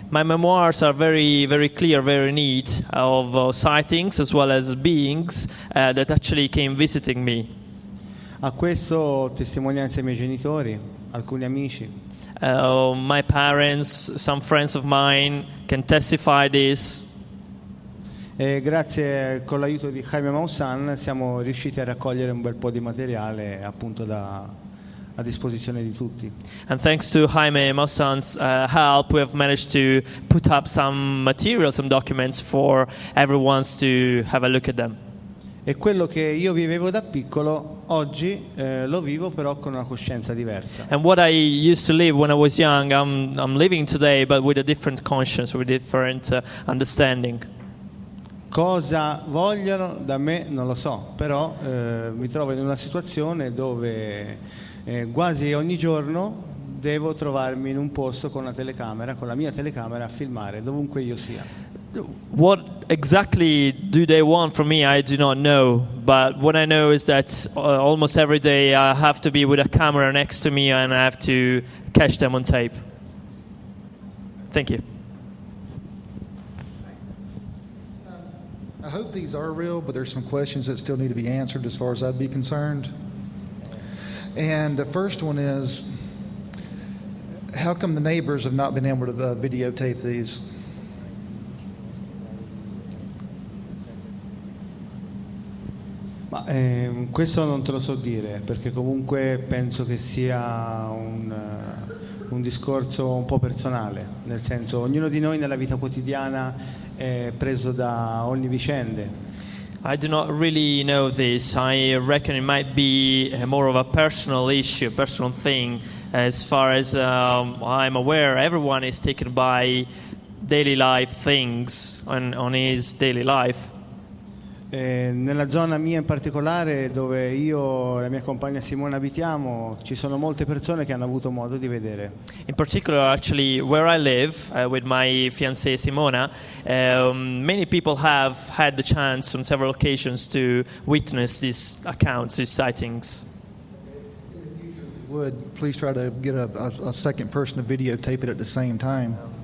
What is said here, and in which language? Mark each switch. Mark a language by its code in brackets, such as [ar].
[en] My memoirs are very, very clear, very neat, of sightings as well as beings that actually came visiting me. [it] A questo testimonianza i miei genitori, alcuni amici. [en] My parents, some friends of mine can testify this. [it] E grazie con l'aiuto di Jaime Maussan siamo riusciti a raccogliere un bel po' di materiale appunto a disposizione di tutti. [en] And thanks to Jaime Maussan's help, we have managed to put up some material, some documents for everyone to have a look at them. [it] E quello che io vivevo da piccolo oggi lo vivo però con una coscienza diversa. [en] And what I used to live when I was young, I'm living today, but with a different conscience, with a different understanding. [it] Cosa vogliono da me non lo so, però mi trovo in una situazione dove quasi ogni giorno devo trovarmi in un posto con una telecamera, con la mia telecamera a filmare dovunque io sia. [en] What exactly do they want from me, I do not know. But what I know is that almost every day I have to be with a camera next to me and I have to catch them on tape. Thank you. I hope these are real, but there's some questions that still need to be answered as far as I'd be concerned. And the first one is, how come the neighbors have not been able to videotape these? [it] Ma, questo non te lo so dire, perché comunque penso che sia un discorso un po' personale, nel senso ognuno di noi nella vita quotidiana è preso da ogni vicende. [en] I do not really know this. I reckon it might be more of a personal issue, a personal thing. As far as I'm aware, everyone is taken by daily life things on his daily life. [it] Nella zona mia in particolare, dove io e la mia compagna Simona abitiamo, ci sono molte persone che hanno avuto modo di vedere. [en] In particular, actually, where I live with my fiancée Simona, many people have had the chance on several occasions to witness these accounts, these sightings. Would please try to get a second person to videotape it at the same time.